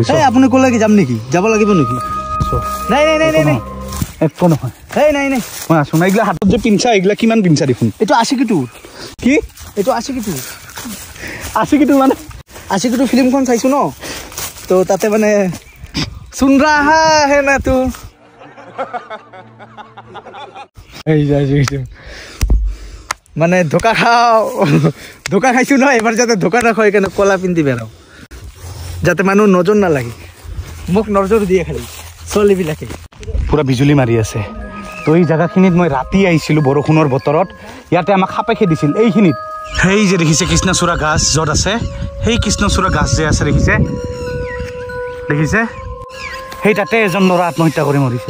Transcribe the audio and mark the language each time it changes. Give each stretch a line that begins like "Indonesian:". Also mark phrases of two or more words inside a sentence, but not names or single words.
Assamese: আপুনি ক'লে কি যাম নেকি যাব লাগিব নেকি নাই একো নহয় নাই মই আছো না এইগিলা হাতত যে পিন্ধা এইগিলা কিমান পিন্ধা দেখোন এইটো আশিকিটো কি এইটো আশিকিটো মানে আশিকিটো ফিল্মখন চাইছো ন তো তাতে মানে
Hindi: सुन रहा है ना तू
Assamese: মানে ধোকা খাইছো ন এবাৰ যাতে ধোকা নাখায় কেনে কলা পিন্ধি বেৰাও যাতে মানুহ নজৰ নালাগে মোক নজৰ দিয়ে খালি ছোৱালীবিলাকে পুৰা বিজুলী মাৰি আছে তো এই জাগাখিনিত মই ৰাতি আহিছিলোঁ বৰষুণৰ বতৰত ইয়াতে আমাক সাপে খেদিছিল এইখিনিত সেই যে দেখিছে কৃষ্ণচূড়া গাছ য'ত আছে সেই কৃষ্ণচূড়া গাছ যে আছে দেখিছে সেই তাতে এজন ল'ৰা আত্মহত্যা কৰি মৰিছে